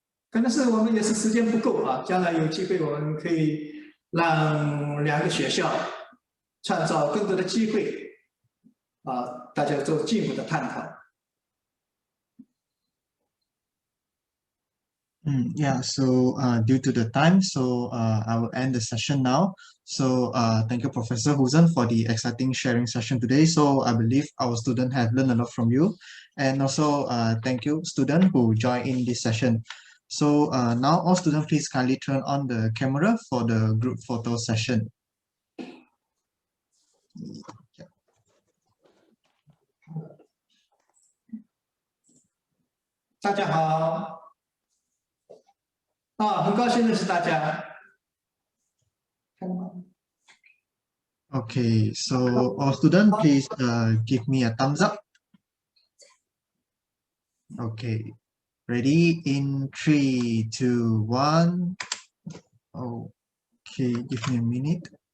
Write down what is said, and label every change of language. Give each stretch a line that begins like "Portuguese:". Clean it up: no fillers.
Chinese: 可能是我们也是时间不够将来有机会我们可以让两个学校创造更多的机会大家做进一步的探讨。
English: Yeah, so due to the time, so I will end the session now. So thank you, Professor Huzen, for the exciting sharing session today. So I believe our students have learned a lot from you. And also thank you, students who joined in this session. So now all students, please kindly turn on the camera for the group photo session.
Chinese: 大家好，很高兴认识大家。
English: Okay, so all students, please give me a thumbs up. Okay, ready in 3, 2, 1. Okay, give me a minute.